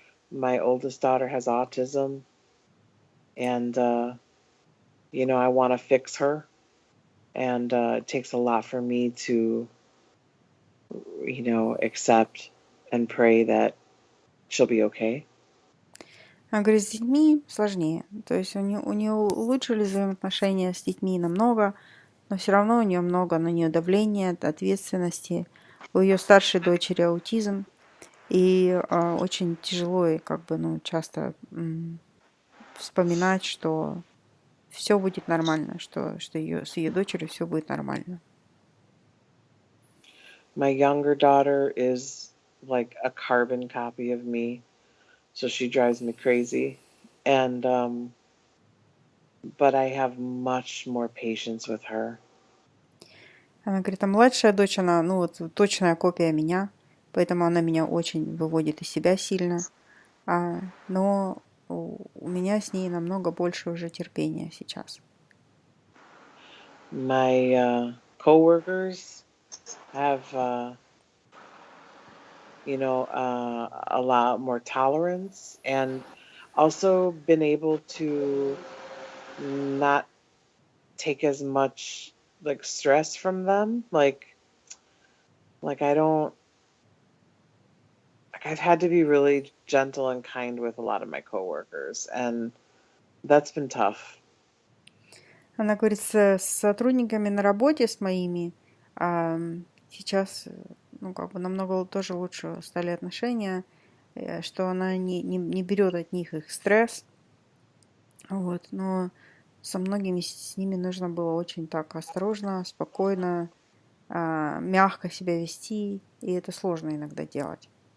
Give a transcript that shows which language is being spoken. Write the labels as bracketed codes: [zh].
[en] My oldest daughter has autism, and, I want to fix her. And it takes a lot for me to, accept and pray that she'll be okay. [ru] Она говорит, с детьми сложнее. То есть у нее улучшились взаимоотношения с детьми намного, но все равно у нее много на нее давления, ответственности. У ее старшей дочери аутизм. И очень тяжело и часто вспоминать, что все будет нормально, что с ее дочерью все будет нормально. [en] My younger daughter is like a carbon copy of me, so she drives me crazy. And but I have much more patience with her. [ru] Она говорит, а младшая дочь, она, точная копия меня, поэтому она меня очень выводит из себя сильно. Но у меня с ней намного больше уже терпения сейчас. [en] My coworkers have a lot more tolerance, and also been able to not take as much like stress from them. Like I don't like I've had to be really gentle and kind with a lot of my coworkers, and that's been tough. [ru] Она говорит, с сотрудниками на работе, с моими, сейчас, ну, как бы намного тоже лучше стали отношения, что она не берет от них их стресс, вот, но со многими с ними нужно было очень так осторожно, спокойно, мягко себя вести, и это сложно иногда делать.